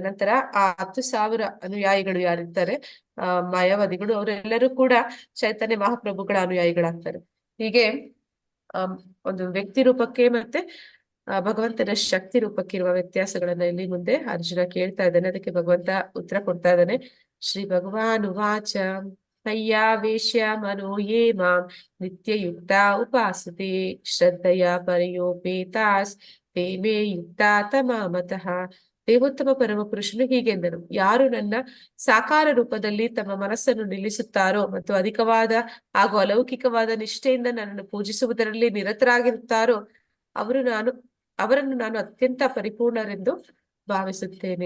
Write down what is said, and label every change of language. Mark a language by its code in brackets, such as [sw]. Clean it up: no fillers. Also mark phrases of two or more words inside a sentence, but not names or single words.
[kn] ನಂತರ ಆ 10,000 ಅನುಯಾಯಿಗಳು ಯಾರಿರ್ತಾರೆ ಮಾಯಾವಾದಿಗಳು ಅವರೆಲ್ಲರೂ ಕೂಡ ಚೈತನ್ಯ ಮಹಾಪ್ರಭುಗಳ ಅನುಯಾಯಿಗಳಾಗ್ತಾರೆ. ಹೀಗೆ ಒಂದು ವ್ಯಕ್ತಿ ರೂಪಕ್ಕೆ ಮತ್ತೆ ಭಗವಂತನ ಶಕ್ತಿ ರೂಪಕ್ಕೆ ಇರುವ ವ್ಯತ್ಯಾಸಗಳನ್ನ ಇಲ್ಲಿ ಮುಂದೆ ಅರ್ಜುನ ಕೇಳ್ತಾ ಇದ್ದಾನೆ. ಅದಕ್ಕೆ ಭಗವಂತ ಉತ್ತರ ಕೊಡ್ತಾ ಇದ್ದಾನೆ. [sa] ಶ್ರೀ ಭಗವಾನ್ ಉವಾಚ ಮಯ್ಯಾವೇಶ್ಯ ಮನೋ ಯೇ ಮಾಂ ನಿತ್ಯಯುಕ್ತ ಉಪಾಸತೆ ಶ್ರದ್ಧೆಯ ಪರಯೋಪೇತಾಸ್ ತೇ ಮೇ ಯುಕ್ತ ತಮಾಮತಃ. [kn] ದೇವೋತ್ತಮ ಪರಮ ಪುರುಷನು ಹೀಗೆಂದನು, ಯಾರು ನನ್ನ ಸಾಕಾರ ರೂಪದಲ್ಲಿ ತಮ್ಮ ಮನಸ್ಸನ್ನು ನಿಲ್ಲಿಸುತ್ತಾರೋ ಮತ್ತು ಅಧಿಕವಾದ ಹಾಗೂ ಅಲೌಕಿಕವಾದ ನಿಷ್ಠೆಯಿಂದ ನನ್ನನ್ನು ಪೂಜಿಸುವುದರಲ್ಲಿ ನಿರತರಾಗಿರುತ್ತಾರೋ ಅವರನ್ನು ನಾನು ಅತ್ಯಂತ ಪರಿಪೂರ್ಣರೆಂದು ಭಾವಿಸುತ್ತೇನೆ.